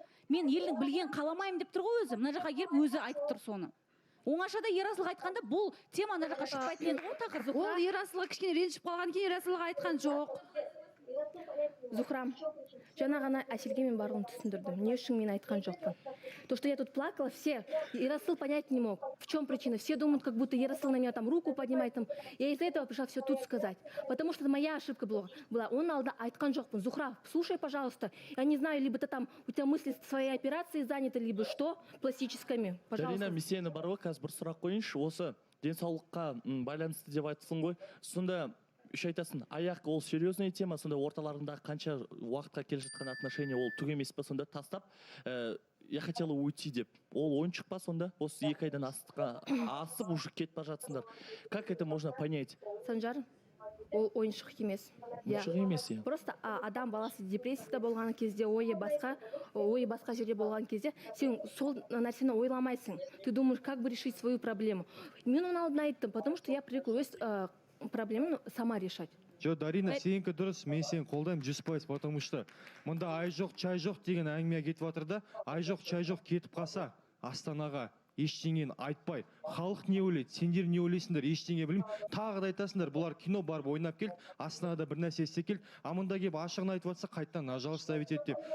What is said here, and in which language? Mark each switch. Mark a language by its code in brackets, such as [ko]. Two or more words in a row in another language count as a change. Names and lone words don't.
[kk] Мен елдің білген қаламаймын деп тұр ғой өзі, мына жаққа келіп өзі айтып тұр соны. Оңашада Ерасылға айтқанда бұл тема мына жаққа шықпайтын еді ғой тақырып. Ол Ерасылға кішкене ренжіп қалған кейін Ерасылға айтқан жоқ. Зухрам, жаңа ғана Әселге мен барлығын түсіндірдім. Не үшін мен айтқан жоқпын. [ru] То, что я тут плакала, все, Ерасыл понять не мог. В чем причина? Все думают, как будто Ерасыл на меня там руку поднимает. Там. Я из-за этого пришла все тут сказать. Потому что это моя ошибка была. [kk] Он алда айтқан жоқпын. Зухра, [ru] слушай, пожалуйста. Я не знаю, либо ты там, у тебя мысли своей операции заняты, либо что, пластическими. Пожалуйста. [kk] Дарина, мен сені бар ғой, қазір бір сұрақ қойыншы. Осы денсаулыққа байланысты деп айтсың ғой. Сонда үш айтасың, аяқ ол [ru] серьезный тема, [kk] сонда орталарында қанша уақытқа келе жатқан отношения ол түк емес па, сонда тастап, [ru] я хотела уйти деп. [kk] Ол ойыншық па сонда? Осы 2 айдан асып уже кетіп бара жатсыңдар. [ru] Как это можно понять? [kk] Санжар, ол ойыншық емес. Ойыншық емес, иә. Просто адам баласы депрессияда болған кезде, ойы басқа жерде болған кезде, сен сол нәрсені ойламайсың. [ru] Ты думаешь, как бы решить свою проблему. [kk] Мен оны алдын айттым, [ru] потому что я привыкла [kk] өз проблеманы [ru] сама решать. [kk] Жо, Дарина, сенікі дұрыс, мен сені қолдаймын 100%, [ru] потому что [kk] мұнда ай жоқ, чай жоқ деген әңгіме кетіп жатыр да, ай жоқ, чай жоқ кетіп қалса, Астанаға ештеңені айтпай, халық не ойлайды, сендер не ойлайсыңдар, ештеңе білмеймін. Тағы да айтасыңдар, бұлар кино барып ойнап келді, Астанада бір нәрсе істеп келді, а мұнда келіп ашығын айтып жатса, қайттан ажал ставить етеді деп.